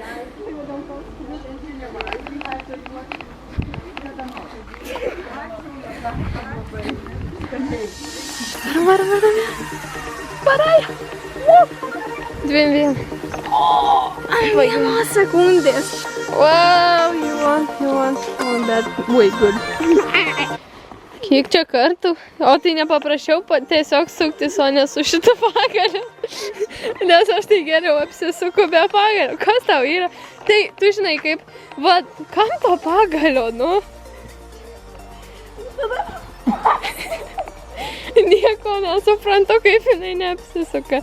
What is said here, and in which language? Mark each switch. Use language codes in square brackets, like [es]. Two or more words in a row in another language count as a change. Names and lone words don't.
[lt] Varai. 2-1. Vienos sekundės. [en] Wow, you won. Oh, that way good. [lt] Kiek čia kartų? O tai nepaprašiau tiesiog suktis, o ne su šitu pagaliu. Nes aš tai geriau apsisuku be pagalio. Kas tau yra? Tai, tu žinai kaip, va, kam to pagalio, nu? Nieko nesuprantu, kaip jinai neapsisuka.